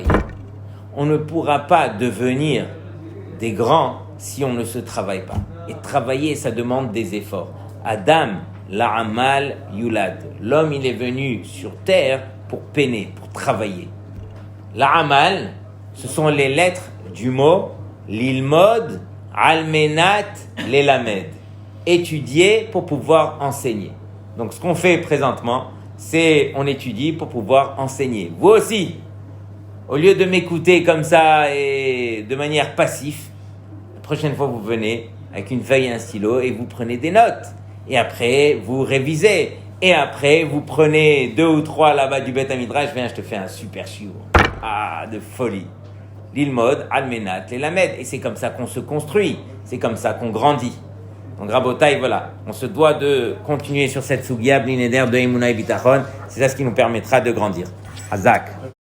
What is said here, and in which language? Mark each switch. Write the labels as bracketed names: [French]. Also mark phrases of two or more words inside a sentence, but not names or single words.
[French] On ne pourra pas devenir des grands si on ne se travaille pas. Et travailler, ça demande des efforts. [Hebrew] אדם, לעמל יולד. [French] L'homme, il est venu sur terre pour peiner, pour travailler. La'amal, ce sont les lettres du mot [Hebrew] ללמוד, על מנת, ללמד. [French] Étudier pour pouvoir enseigner. Donc ce qu'on fait présentement, c'est on étudie pour pouvoir enseigner. Vous aussi, au lieu de m'écouter comme ça et de manière passive, la prochaine fois vous venez avec une feuille et un stylo et vous prenez des notes. Et après, vous révisez. Et après, vous prenez 2 ou 3 là-bas du Beth Midrash. Viens, je te fais un super shiur. Ah, de folie. [Hebrew] ללמוד, על מנת, ללמד. [French] Et c'est comme ça qu'on se construit. C'est comme ça qu'on grandit. Donc, Rabotai, voilà. On se doit de continuer sur cette sougia, Blineder de Emouna et Bitachon. C'est ça ce qui nous permettra de grandir. Hazak.